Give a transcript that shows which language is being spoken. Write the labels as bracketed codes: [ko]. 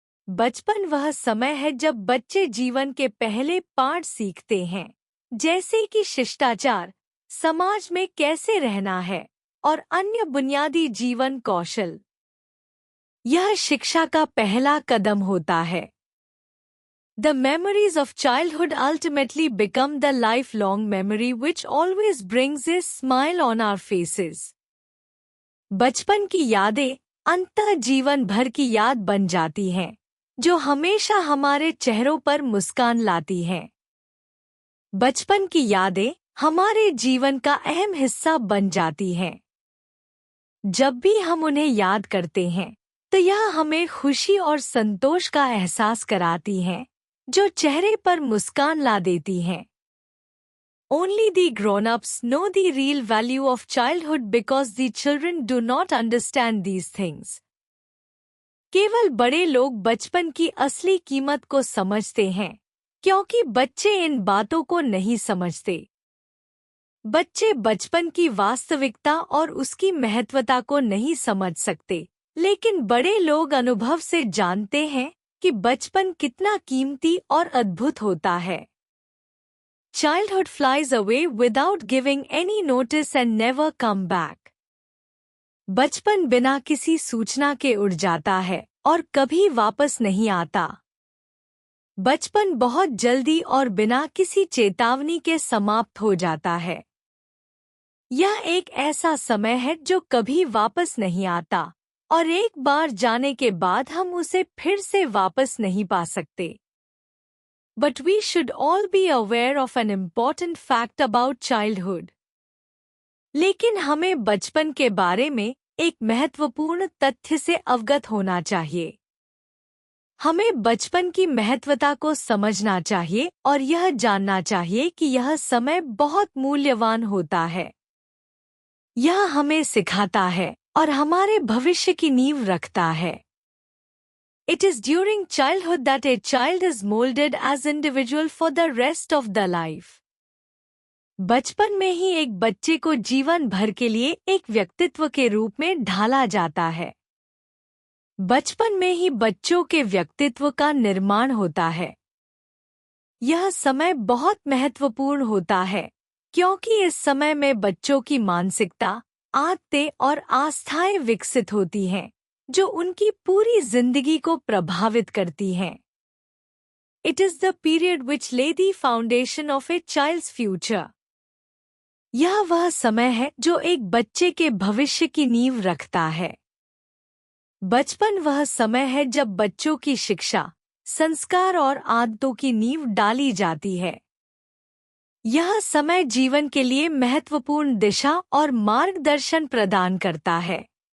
[hi] बचपन वह समय है जब बच्चे जीवन के पहले पाठ सीखते हैं, जैसे कि शिष्टाचार, समाज में कैसे रहना है और अन्य बुनियादी जीवन कौशल। यह शिक्षा का पहला कदम होता है। [en] The memories of childhood ultimately become the lifelong memory which always brings a smile on our faces. [hi] बचपन की यादें अंततः जीवन भर की याद बन जाती हैं, जो हमेशा हमारे चेहरों पर मुस्कान लाती हैं। बचपन की यादें हमारे जीवन का अहम हिस्सा बन जाती हैं। जब भी हम उन्हें याद करते हैं तो यह हमें खुशी और संतोष का एहसास कराती हैं, जो चेहरे पर मुस्कान ला देती हैं। [en] Only the grown-ups know the real value of childhood because the children do not understand these things. [hi] केवल बड़े लोग बचपन की असली कीमत को समझते हैं, क्योंकि बच्चे इन बातों को नहीं समझते। बच्चे बचपन की वास्तविकता और उसकी महत्वता को नहीं समझ सकते, लेकिन बड़े लोग अनुभव से जानते हैं कि बचपन कितना कीमती और अद्भुत होता है। [en] Childhood flies away without giving any notice and never come back. [hi] बचपन बिना किसी सूचना के उड़ जाता है और कभी वापस नहीं आता। बचपन बहुत जल्दी और बिना किसी चेतावनी के समाप्त हो जाता है। यह एक ऐसा समय है जो कभी वापस नहीं आता और एक बार जाने के बाद हम उसे फिर से वापस नहीं पा सकते। [en] But we should all be aware of an important fact about childhood. [hi] लेकिन हमें बचपन के बारे में एक महत्वपूर्ण तथ्य से अवगत होना चाहिए। हमें बचपन की महत्वता को समझना चाहिए और यह जानना चाहिए कि यह समय बहुत मूल्यवान होता है। यह हमें सिखाता है और हमारे भविष्य की नींव रखता है। [en] It is during childhood that a child is molded as individual for the rest of the life. [hi] बचपन में ही एक बच्चे को जीवन भर के लिए एक व्यक्तित्व के रूप में ढाला जाता है। बचपन में ही बच्चों के व्यक्तित्व का निर्माण होता है। यह समय बहुत महत्वपूर्ण होता है, क्योंकि इस समय में बच्चों की मानसिकता, आदतें और आस्थाएं विकसित होती हैं, जो उनकी पूरी जिंदगी को प्रभावित करती हैं। [en] It is the period which lay the foundation of a child's future. [hi] यह वह समय है जो एक बच्चे के भविष्य की नींव रखता है। बचपन वह समय है जब बच्चों की शिक्षा, संस्कार और आदतों की नींव डाली जाती है। यह समय जीवन के लिए महत्वपूर्ण दिशा और मार्गदर्शन प्रदान करता है।